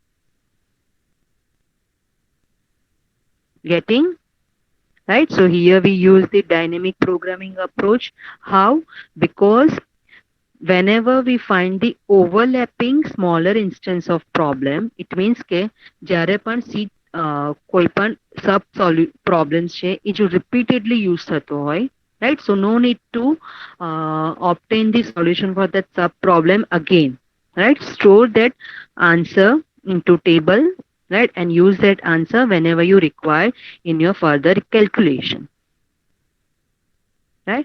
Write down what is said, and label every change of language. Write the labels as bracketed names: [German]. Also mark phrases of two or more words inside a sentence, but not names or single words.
[English] Getting? Right? So here we use the dynamic programming approach. How? Because whenever we find the overlapping smaller instance of problem, it means [Gujarati] કે જ્યારે પણ કોઈ પણ [English] sub problems [Gujarati] છે એ જો [English] repeatedly use [Gujarati] થતો હોય, [English] right? So no need to obtain the solution for that sub problem again. Right? Store that answer into table, right? And use that answer whenever you require in your further calculation. Right?